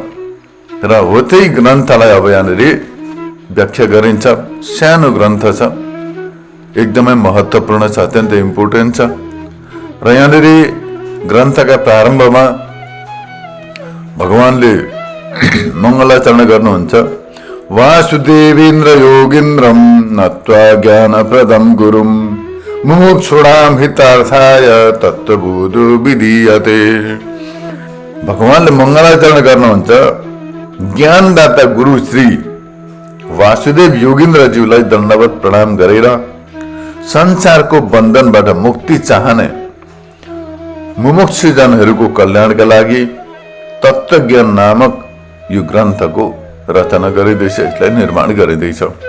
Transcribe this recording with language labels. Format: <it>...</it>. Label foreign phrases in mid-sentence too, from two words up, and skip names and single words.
<ne>र हो त्यही ग्रन्थलाई अब यहाँनिर व्याख्या गरिन्छ। सानो ग्रन्थ छ, एकदमै महत्त्वपूर्ण छ, अत्यन्तै इम्पोर्टेन्ट छ। र यहाँनिर ग्रन्थका प्रारम्भमा भगवानले मङ्गलाचरण गर्नुहुन्छ।</ne> <sa>वासुदेवेन्द्र योगीन्द्रम नत्वा ज्ञानप्रदं गुरुम मुमुक्षुणाम हितार्थाय तत्त्वबोधो विधीयते।</sa> <ne>भगवानले मङ्गलाचरण गर्नुहुन्छ ज्ञानदाता गुरु श्री वासुदेव योगीन्द्रज्यूलाई दण्डवत प्रणाम गरेर संसारको बन्धनबाट मुक्ति चाहने मुमुक्षुजनहरूको कल्याणका लागि तत्त्वज्ञान नामक यो ग्रन्थको रचना गरिँदैछ, यसलाई निर्माण गरिँदैछ।</ne>